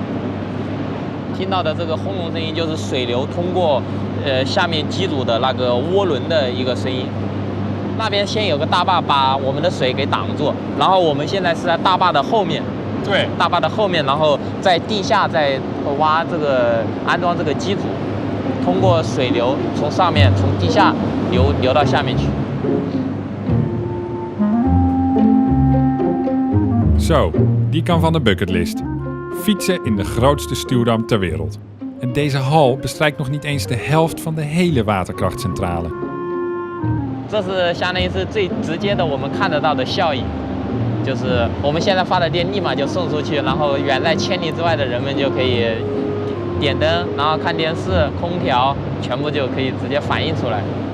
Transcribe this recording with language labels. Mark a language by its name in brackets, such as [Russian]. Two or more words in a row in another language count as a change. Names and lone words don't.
[Chinese] 听到的这个轰隆声音就是水流通过下面机组的那个涡轮的一个声音。那边先有个大坝把我们的水给挡住，然后我们现在是在大坝的后面。对，大坝的后面，然后在地下再挖这个安装这个机组，通过水流从上面从地下流到下面去。 [Dutch] Zo, die kan van de bucketlist. Fietsen in de grootste stuwdam ter wereld. En deze hal bestrijkt nog niet eens de helft van de hele waterkrachtcentrale. [Chinese] 这是相当于是最直接的我们看得到的效益。就是我们现在发的电立马就送出去，然后远在千里之外的人们就可以点灯，然后看电视、空调，全部就可以直接反映出来。